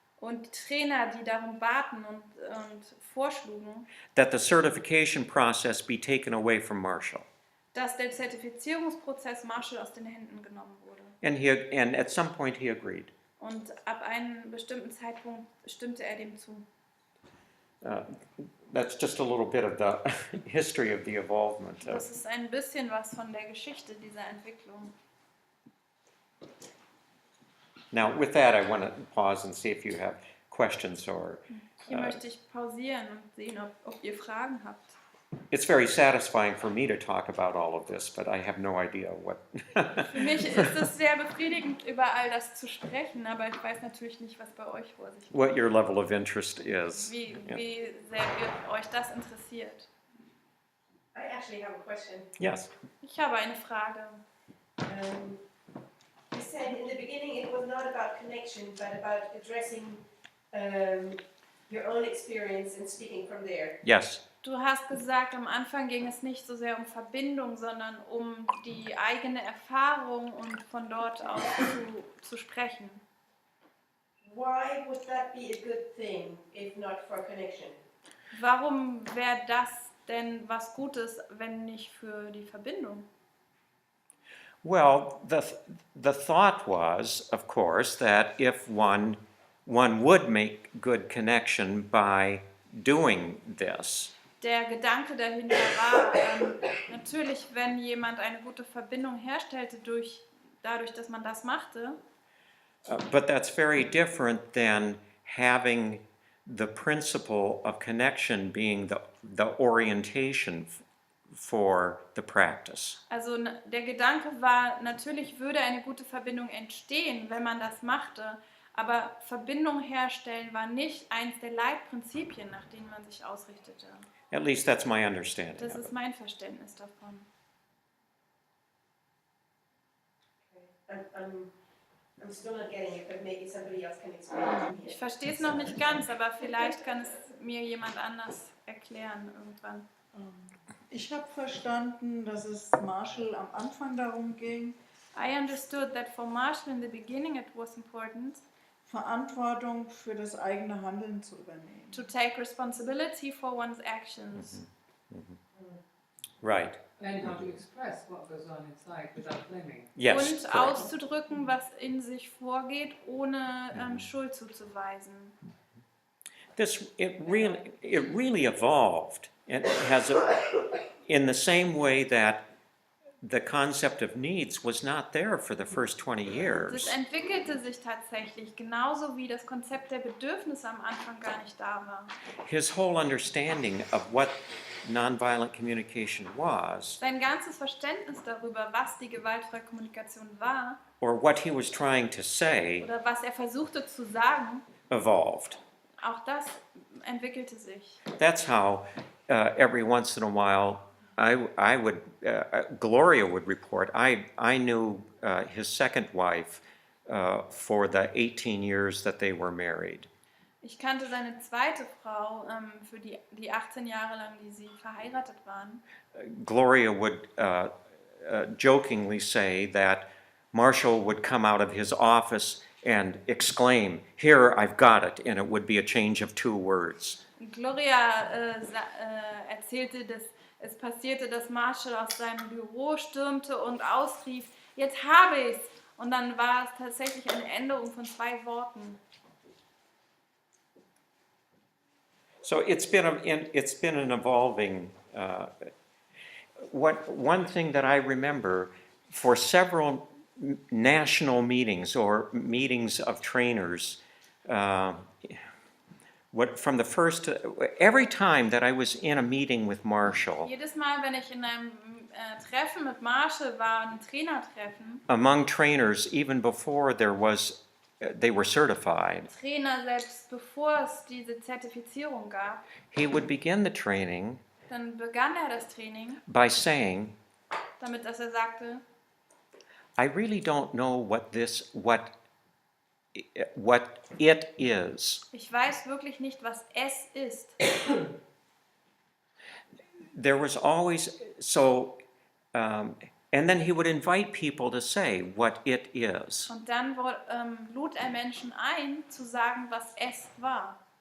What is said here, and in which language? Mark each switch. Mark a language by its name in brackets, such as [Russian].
[German] und Trainer, die darum baten und vorschlugen, [English] that the certification process be taken away from Marshall. [German] dass der Zertifizierungsprozess Marshall aus den Händen genommen wurde. [English] And at some point he agreed. [German] Und ab einem bestimmten Zeitpunkt stimmte er dem zu. [English] That's just a little bit of the history of the involvement. [German] Das ist ein bisschen was von der Geschichte dieser Entwicklung. [English] Now, with that, I want to pause and see if you have questions or. [German] Hier möchte ich pausieren und sehen, ob ihr Fragen habt. [English] It's very satisfying for me to talk about all of this, but I have no idea what. [German] Für mich ist es sehr befriedigend, über all das zu sprechen, aber ich weiß natürlich nicht, was bei euch vor sich geht. [English] What your level of interest is. [German] Wie sehr euch das interessiert. [English] I actually have a question. Yes. [German] Ich habe eine Frage. [English] You said in the beginning it was not about connection, but about addressing your own experience and speaking from there. Yes. [German] Du hast gesagt, am Anfang ging es nicht so sehr um Verbindung, sondern um die eigene Erfahrung und von dort aus zu sprechen. [English] Why would that be a good thing if not for connection? [German] Warum wäre das denn was Gutes, wenn nicht für die Verbindung? [English] Well, the thought was, of course, that if one would make good connection by doing this. [German] Der Gedanke dahinter war, natürlich, wenn jemand eine gute Verbindung herstellte dadurch, dass man das machte, [English] But that's very different than having the principle of connection being the orientation for the practice. [German] Also der Gedanke war, natürlich würde eine gute Verbindung entstehen, wenn man das machte, aber Verbindung herstellen war nicht eins der Leitprinzipien, nach denen man sich ausrichtete. [English] At least that's my understanding [German] Das [English] of [German] ist [English] it. [German] mein Verständnis davon. [English] I'm still not getting it, but maybe somebody else can explain it to me. [German] Ich verstehe es noch nicht ganz, aber vielleicht kann es mir jemand anders erklären irgendwann. Ich habe verstanden, dass es Marshall am Anfang darum ging, [English] I understood that for Marshall in the beginning it was important [German] Verantwortung für das eigene Handeln zu übernehmen. [English] to take responsibility for one's actions. Right. And how to express what goes on inside without blaming. Yes. [German] Und [English] correct. [German] auszudrücken, was in sich vorgeht, ohne Schuld zuzuweisen. [English] It really evolved. It has in the same way that the concept of needs was not there for the first 20 [German] Das [English] years. [German] entwickelte sich tatsächlich, genauso wie das Konzept der Bedürfnisse am Anfang gar nicht da war. [English] His whole understanding of what nonviolent communication was, [German] Sein ganzes Verständnis darüber, was die gewaltfreie Kommunikation war [English] or what he was trying to say, [German] oder was er versuchte zu sagen, [English] evolved. [German] auch das entwickelte sich. [English] That's how every once in a while I would, Gloria would report, I knew his second wife for the 18 years that they were married. [German] Ich kannte seine zweite Frau für die 18 Jahre lang, die sie verheiratet waren. [English] Gloria would jokingly say that Marshall would come out of his office and exclaim, "Here, I've got it," and it would be a change of 2 words. [German] Gloria erzählte, dass es passierte, dass Marshall aus seinem Büro stürmte und ausrief, jetzt habe ich's. Und dann war es tatsächlich eine Änderung von 2 Worten. [English] So it's been an evolving. One thing that I remember for several national meetings or meetings of trainers, from the first, every time that I was in a meeting with Marshall, [German] Jedes Mal, wenn ich in einem Treffen mit Marshall war, ein Trainertreffen, [English] among trainers, even before they were certified, [German] Trainer selbst bevor es diese Zertifizierung gab, [English] he would begin the training [German] dann begann er das Training, [English] by saying, [German] damit dass er sagte, [English] I really don't know what it is. [German] ich weiß wirklich nicht, was es ist. [English] There was always, and then he would invite people to say what it is. [German] Und dann lud er Menschen ein, zu sagen, was es war.